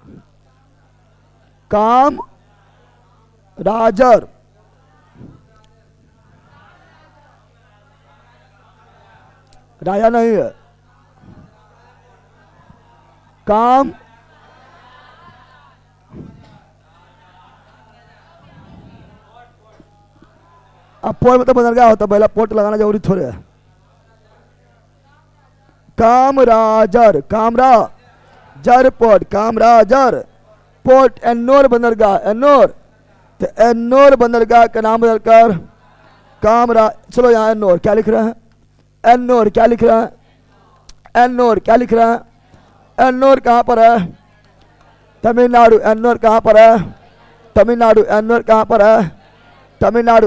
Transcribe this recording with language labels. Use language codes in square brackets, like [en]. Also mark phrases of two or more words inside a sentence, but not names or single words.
[hi] काम राजर, राजा नहीं है, काम अब पोर्ट में तो बंदरगाह होता, पहला पोर्ट लगाना जरूरी थोड़े है। कामराजर, कामराजर पोर्ट, कामराजर पोर्ट, एन्नोर बंदरगाह, एन्नोर। तो एन्नोर बंदरगाह का नाम बदलकर चलो यहाँ एन्नोर क्या लिख रहे हैं, एन्नोर क्या लिख रहे हैं, एन्नोर क्या लिख रहे हैं, एन्नोर कहाँ पर है, तमिलनाडु। एन्नोर कहाँ पर है, तमिलनाडु। एन्नोर कहाँ पर है, तमिलनाडु।